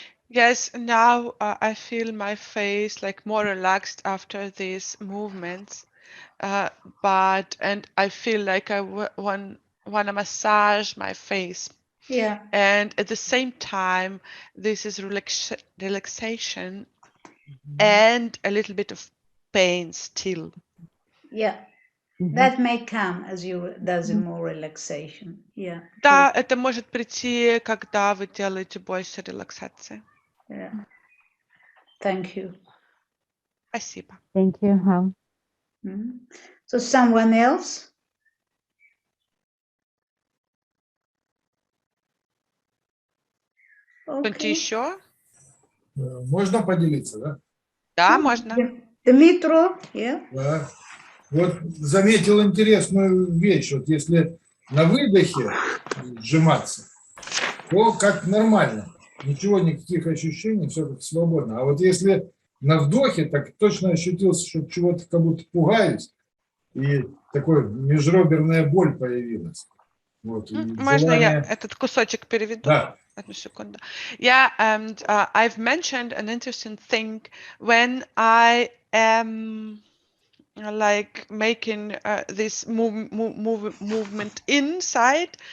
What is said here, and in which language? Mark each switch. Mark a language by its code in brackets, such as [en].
[en] Yes, now I feel my face like more relaxed after these movements, and I feel like I want to massage my face. Yeah. And at the same time, this is relaxation and a little bit of pain still. Yeah. That may come as you does more relaxation. Yeah. [ru] Да, это может прийти, когда вы делаете больше релаксации. [en] Yeah. Thank you. [ru] Спасибо. [en] Thank you. So someone else? [ru] Кто-нибудь еще? Можно поделиться, да? Да, можно. [en] Дмитро, yeah. [ru] Да. Вот заметил интересную вещь. Вот если на выдохе сжиматься, то как нормально. Ничего, никаких ощущений, все как свободно. А вот если на вдохе, так точно ощутился, что чего-то как будто пугаюсь, и такой межреберная боль появилась. Вот, Можно я этот кусочек переведу? Да. Одну секунду. [en] Yeah, and I've mentioned an interesting thing when I am like making this movement inside.